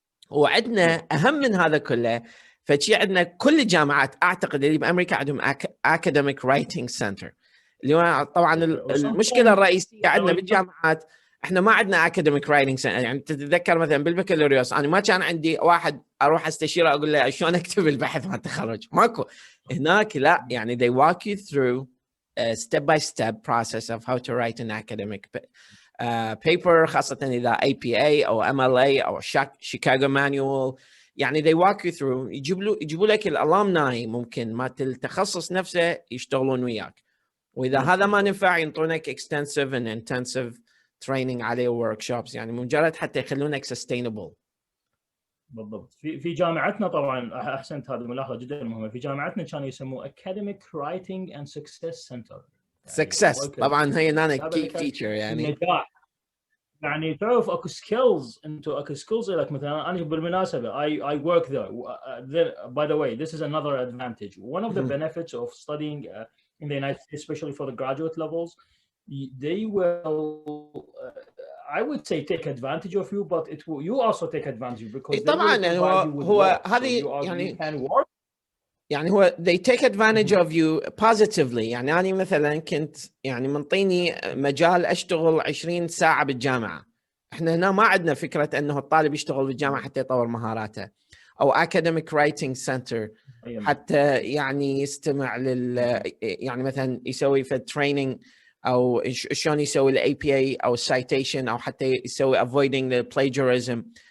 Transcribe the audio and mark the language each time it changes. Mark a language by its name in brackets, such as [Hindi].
[Arabic] وعندنا اهم من هذا كله فشي، عندنا كل الجامعات اعتقد اللي بامريكا عندهم اكاديميك رايتنج سنتر، اللي هو طبعا المشكله الرئيسيه عندنا بالجامعات احنا ما عندنا اكاديميك رايتنج سنتر. يعني تتذكر مثلا بالبكالوريوس انا ما كان عندي واحد اروح استشيره اقول له شلون اكتب البحث مال التخرج، ماكو. هناك لا، يعني [English] they walk you through a step by step process of how to write an academic paper، خاصة إذا APA أو MLA أو Chicago Manual. [Arabic] يعني [English] they walk you through، [Arabic] يجيبوا لك الالامناي ممكن ما التخصص نفسه يشتغلون وياك، وإذا هذا ما نفع ينطونك [English] extensive and intensive training [Arabic] عليه workshops، يعني مجرد حتى يخلونك sustainable. بالضبط. في جامعتنا طبعا احسنت، هذه ملاحظه جدا مهمه. في جامعتنا كانوا يسموه Academic Writing and Success Center. Success طبعا هي أنا key feature يعني. النجاح يعني تعرف اكو سكيلز، انتو اكو سكيلز لك. مثلا انا بالمناسبه [English] I work there. By the way, this is another advantage. One of the benefits of studying in the United States, especially for the graduate levels, they will I would say take advantage of you, but it will, you also take advantage because [Arabic] طبعا يعني هو هذه يعني يعني هو [English] they take advantage of you positively. [Arabic] يعني أنا مثلا كنت يعني منطيني مجال أشتغل 20 ساعة بالجامعة. إحنا هنا ما عندنا فكرة أنه الطالب يشتغل بالجامعة حتى يطور مهاراته، أو academic writing center حتى يعني يستمع يعني مثلا يسوي في training أو شلون يسوي ال APA أو citation، أو حتى يسوي [English] avoiding the plagiarism.